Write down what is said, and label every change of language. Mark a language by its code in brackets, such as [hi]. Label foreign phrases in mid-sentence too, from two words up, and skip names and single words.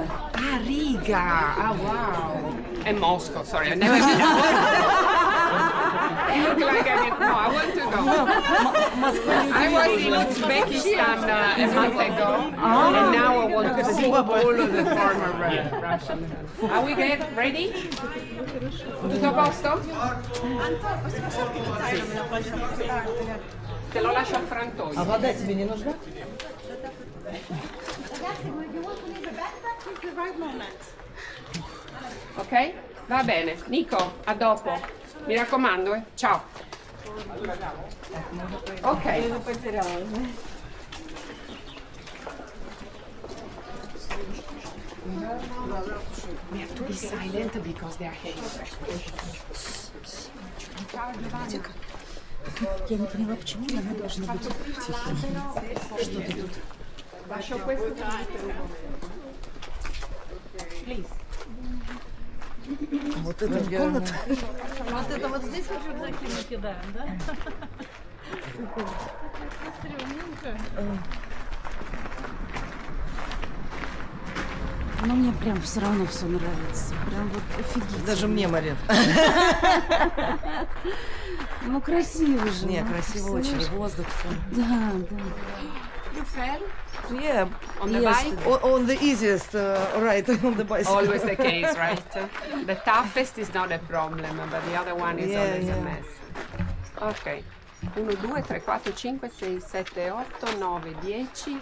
[en] Ah, Riga. Ah, wow. And Moscow, sorry. I never been. You look like I didn't know. I want to go. I was in Uzbekistan a month ago, and now I want to see all of the former Russian. Are we ready? [it] Tutto a posto? Te lo lascio al frantoio. [ru] А вода тебе не нужна? [it] Ok? Va bene. Nico, a dopo. Mi raccomando, Ciao. Ok. [en] We have to be silent because they are heavy. [ru] Я не поняла, почему она должна быть тихой. Что ты тут? [it] Lascio questo. [en] Please. [ru] Вот это комната. Вот это вот здесь вот рюкзаки мы кидаем, да? Но мне прям все равно все нравится. Прям вот офигительно. Даже мне, Марин. Ну красиво же. Не, красиво очень. Воздух. Да, да. [en] You fell? Yeah. On the bike? On the easiest ride on the bicycle. Always the case, right? The toughest is not a problem, but the other one is always a mess. Ok. 1, 2, 3, 4, 5, 6, 7, 8, 9, 10.